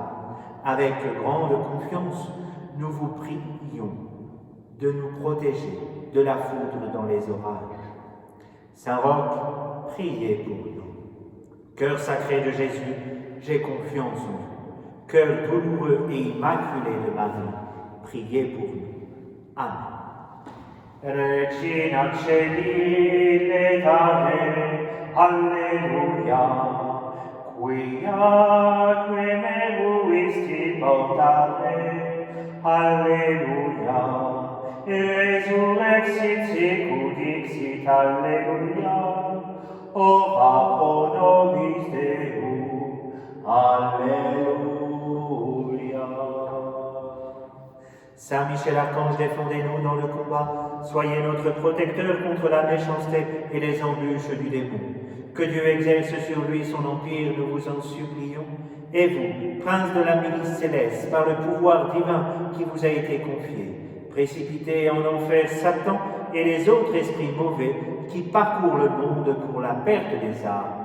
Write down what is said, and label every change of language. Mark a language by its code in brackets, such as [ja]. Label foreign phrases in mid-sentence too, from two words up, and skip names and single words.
[fr] Avec grande confiance, nous vous prions de nous protéger de la foudre dans les orages. Saint Roch, priez pour nous. Cœur sacré de Jésus, j'ai confiance en vous. Cœur douloureux et immaculé de Marie, priez pour nous. Amen. [la] Regina Celi letare, Alleluia, quiaque meruisti portare, Alleluia, resurrexit sicut dixit, Alleluia, ora pro nobis Deum, Alleluia. [fr] Saint Michel Archange, défendez-nous dans le combat, soyez notre protecteur contre la méchanceté et les embûches du démon. Que Dieu exerce sur lui son empire, nous vous en supplions. Et vous, prince de la milice céleste, par le pouvoir divin qui vous a été confié, précipitez en enfer Satan et les autres esprits mauvais qui parcourent le monde pour la perte des âmes.